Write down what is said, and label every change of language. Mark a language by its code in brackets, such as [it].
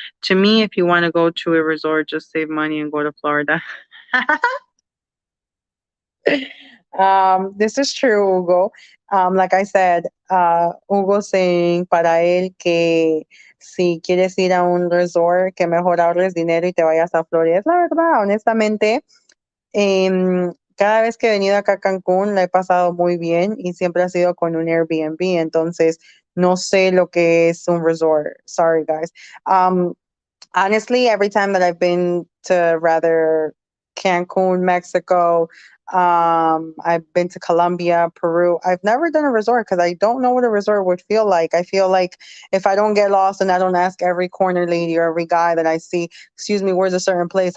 [en] To me, if you want to go to a resort, just save money and go to Florida. This is true, Hugo. Like I said, Hugo saying [es] para él que si quieres ir a un resort, que mejor ahorres dinero y te vayas a Florida. Es la verdad, honestamente. Cada vez que he venido acá a Cancún la he pasado muy bien y siempre ha sido con un Airbnb, entonces no sé lo que es un resort. [en] Sorry, guys. Um, Honestly, every time that I've been to rather Cancun, Mexico, I've been to Colombia, Peru. I've never done a resort because I don't know what a resort would feel like. I feel like if I don't get lost and I don't ask every corner lady or every guy that I see, excuse me, where's a certain place?